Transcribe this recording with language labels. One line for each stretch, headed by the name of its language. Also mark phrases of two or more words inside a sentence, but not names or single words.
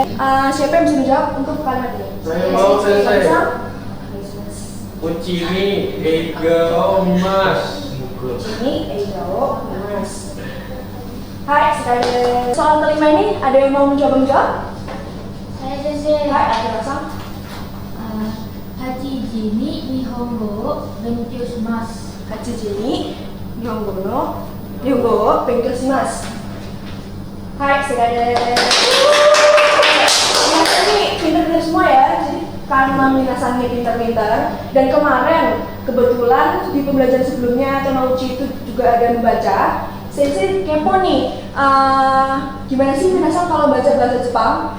Indonesian: Siapa yang bisa menjawab untuk kalimat ini? Saya mau, Sensei. Minasang? Uchimi Eigao Mas. Ini Eidao Mas. Hai, sekalian. Soal kelima ini ada yang mau mencoba menjawab? Saya Sensei. Hai, ada Minasang.
Japanese: 8時に日本語を勉強します. 8時に日本語を勉強します.
Indonesian: Hai, sekalian. Minasang ini pintar-pintar semua ya. Jadi karena Minasang ini pintar-pintar dan kemarin kebetulan di pembelajaran sebelumnya tema uchi itu juga ada membaca. Sensei kepo nih, gimana sih Minasang kalau baca bahasa Jepang?